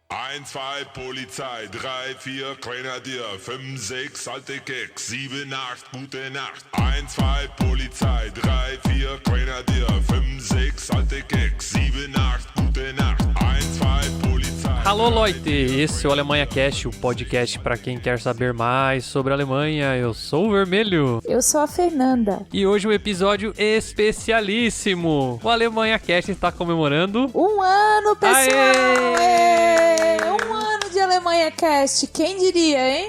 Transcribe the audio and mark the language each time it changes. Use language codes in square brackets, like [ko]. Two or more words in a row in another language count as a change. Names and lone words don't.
[de] 1, 2, Polizei, 3, 4, Grenadier, 5, 6, alte Keks, 7, 8, gute Nacht. 1, 2, Polizei, 3, 4, Grenadier, 5, 6, alte Keks, 7, 8, gute Nacht. 1, 2, Polizei. [pt] Alô, Leute! Esse é o Alemanha Cast, o podcast para quem quer saber mais sobre a Alemanha. Eu sou o Vermelho. Eu sou a Fernanda. E hoje um episódio especialíssimo. O Alemanha Cast está comemorando... 1 ano, pessoal! Aê! 1 ano de Alemanha Cast. Quem diria, hein?